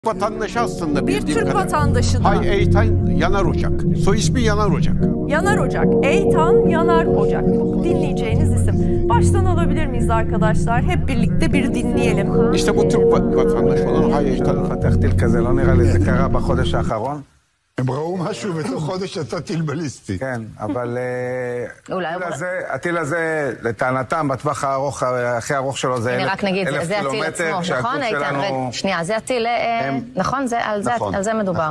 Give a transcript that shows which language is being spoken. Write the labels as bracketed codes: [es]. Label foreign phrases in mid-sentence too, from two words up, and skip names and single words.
[tr] Vatandaşı aslında Bir Türk vatandaşı da. Hay Eytan Yanar Ocak. Soy ismi Yanar Ocak. Yanar Ocak. Eytan Yanar Ocak. Bu dinleyeceğiniz isim. Baştan alabilir miyiz arkadaşlar? Hep birlikte bir dinleyelim. İşte bu Türk vatandaşı olan Hay Eytan. [he] פתחתי כזה, לא נראה לי, זה קרה בחודש האחרון. הם ראו משהו בתוך חודש אתה טיל בליסטי. כן, אבל הטיל הזה, לטענתם, בטווח הארוך, הכי ארוך שלו זה 1,000 קילומטר. נכון, איתן? שנייה, זה הטיל, נכון? על זה מדובר.